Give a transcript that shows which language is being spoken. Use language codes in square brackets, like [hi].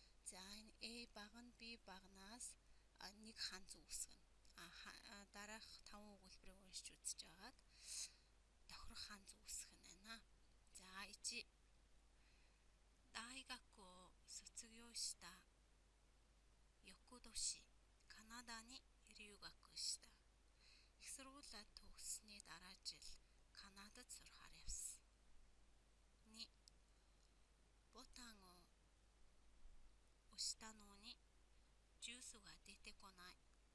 [mn] За энэ A баг нь B багнаас нэг ханз үүсгэнэ. Дараах 5 өгүүлбэрийг уншиж үзэж байгаад тохирох ханз үүсгэх нь байна. [ja] За 1大学を卒業した翌年カナダに留学した. [mn] Их сургуулаа төгссөний дараа жил Канадад сурахаар явсан. [ja] 2ボタンを押したのにジュースが出てこない.